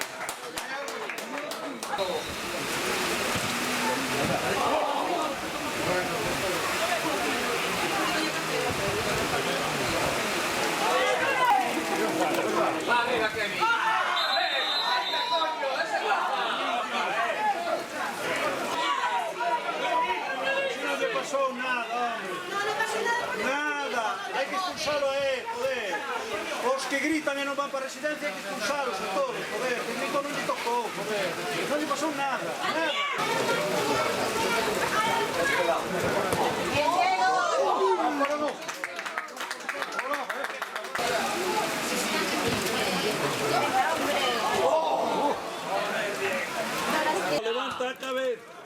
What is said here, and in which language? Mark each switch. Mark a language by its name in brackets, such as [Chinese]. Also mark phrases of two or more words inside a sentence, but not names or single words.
[Spanish] ¡Va, venga, Kevin! No le pasó nada, hombre. No pasó nada porque... Nada. Hay que expulsarlo a él, joder. [Galician] Os que gritan e non van para a residencia hai que expulsaros a todos, joder. Que grito non lle tocou, joder. Non lle pasou nada, nada. Levanta a cabeza.